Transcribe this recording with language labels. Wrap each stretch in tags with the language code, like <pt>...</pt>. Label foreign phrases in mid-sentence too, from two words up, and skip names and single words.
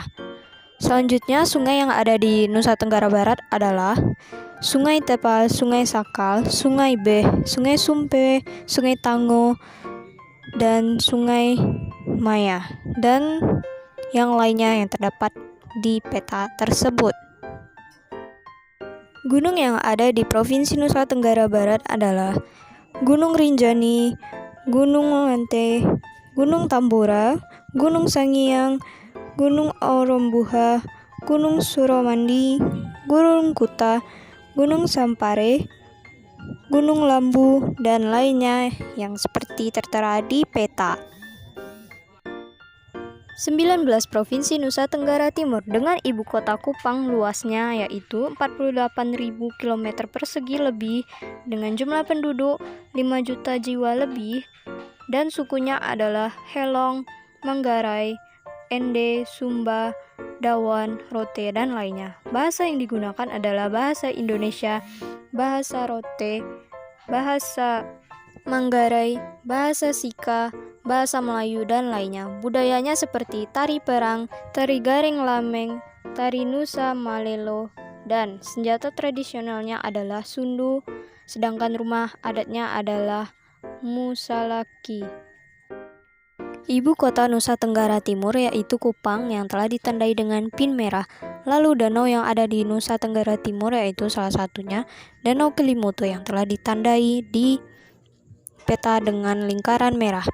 <id>Selanjutnya sungai yang ada di Nusa Tenggara Barat adalah Sungai Tepal, Sungai Sakal, Sungai Beh, Sungai Sumpe, Sungai Tango, dan Sungai Maya, dan yang lainnya yang terdapat di peta tersebut. Gunung yang ada di Provinsi Nusa Tenggara Barat adalah Gunung Rinjani, Gunung Lente, Gunung Tambora, Gunung Sangiang, Gunung Orombuha, Gunung Suramandi, Gunung Kuta, Gunung Sampare, Gunung Lambu, dan lainnya yang seperti tertera di peta. 19 Provinsi Nusa Tenggara Timur dengan ibu kota Kupang, luasnya yaitu 48.000 km persegi lebih, dengan jumlah penduduk 5 juta jiwa lebih, dan sukunya adalah Helong, Manggarai, Ende, Sumba, Dawan, Rote, dan lainnya. Bahasa yang digunakan adalah bahasa Indonesia, bahasa Rote, bahasa Manggarai, bahasa Sika, bahasa Melayu, dan lainnya. Budayanya seperti tari perang, tari garing lameng, tari Nusa Malelo, dan senjata tradisionalnya adalah sundu, sedangkan rumah adatnya adalah musalaki. Ibu kota Nusa Tenggara Timur yaitu Kupang yang telah ditandai dengan pin merah. Lalu danau yang ada di Nusa Tenggara Timur yaitu salah satunya Danau Kelimutu yang telah ditandai di peta dengan lingkaran merah.</id>